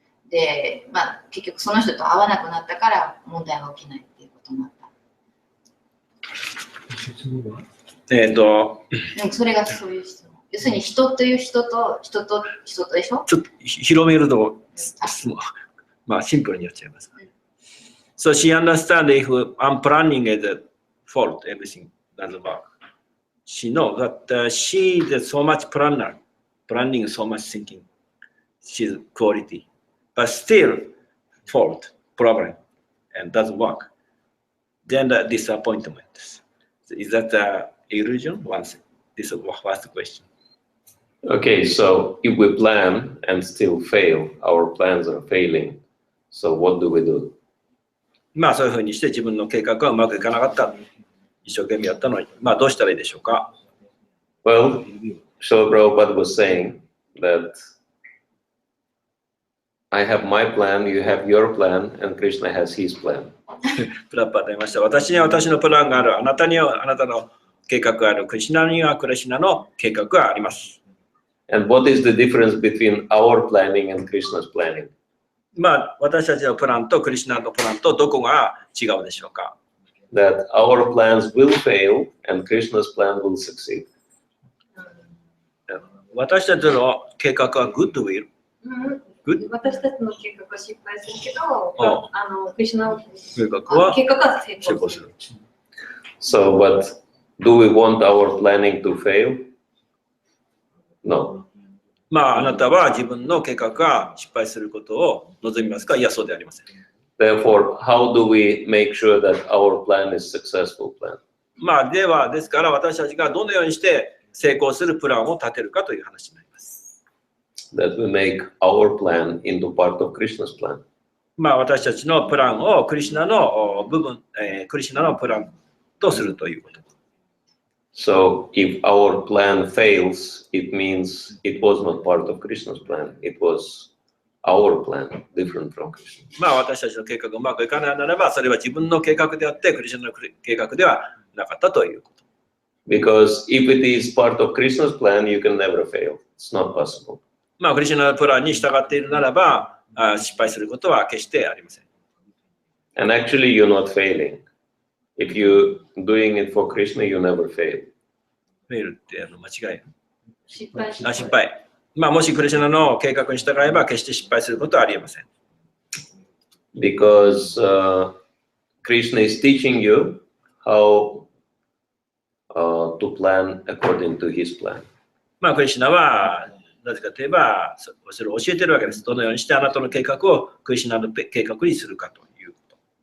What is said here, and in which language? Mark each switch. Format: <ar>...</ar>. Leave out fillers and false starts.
<ja>で、まあ結局その人と会わなくなったから問題が起きないっていうこともあった。でもそれがそういう質問。要するに人という人と人とでしょ？ちょっと広めると、まあシンプルにやっちゃいます。</ja> <en>So she understands if I'm planning is a fault, everything doesn't work. She knows that she is so much planning so much thinking. She's quality, but still fault, problem, and doesn't work. Then the disappointment. Is that an illusion? This is the first question. Okay, so if we plan and still fail, our plans are failing. So what do we do?</en> <ja>まあそういうふうにして自分の計画がうまくいかなかった。一生懸命やったのに、まあどうしたらいいでしょうか？</ja> <en>Well, Srila Prabhupada was saying that I have my plan, you have your plan, and Krishna has his plan.</en> <ja>プラッパーと言いました。私には私のプランがある。あなたにはあなたの計画がある。クリシュナにはクリシュナの計画があります。</ja> <en>And what is the difference between our planning and Krishna's planning?</en> <ja>まあ私たちのプランとクリシュナのプランとどこが違うでしょうか？</ja> <en>That our plans will fail and Krishna's plan will succeed.</en> <ja>私たちの計画はグッドウィル。私たちの計画は失敗するけど、クリシュナの計画は成功する。</ja> <en>So, but do we want our planning to fail? No.</en> <ja>まああなたは自分の計画が失敗することを望みますか？いや、そうではありません。</ja> <en>Therefore, how do we make sure that our plan is successful plan?</en> <ja>まあですから私たちがどのようにして成功するプランを立てるかという話になります。</ja> <en>That we make our plan into part of Krishna's plan.</en> <ja>まあ私たちのプランをクリシュナの部分、クリシュナのプランとするということ。</ja> <en>So if our plan fails, it means it was not part of Krishna's plan. It was our plan, different from Krishna.</en> <ja>まあ私たちの計画がうまくいかないならば、それは自分の計画であって、クリシュナの計画ではなかったということ。</ja> <en>Because if it is part of Krishna's plan, you can never fail. It's not possible.</en> <ja>まあ、クリシュナのプランに従っているならば、失敗することは決してありません。</ja> <en>And actually, you're not failing. If you're doing it for Krishna, you never fail.</en> <ja>フェイルって間違い。失敗し失敗。まあ、もしクリシュナの計画に従えば、決して失敗することはありえません。</ja> <en>Because Krishna is teaching you how to plan according to his plan.</en> <ja>まあ、クリシュナは、なぜかといえば、それを教えているわけです。どのようにしてあなたの計画をクリシュナの計画にするかということ。</ja>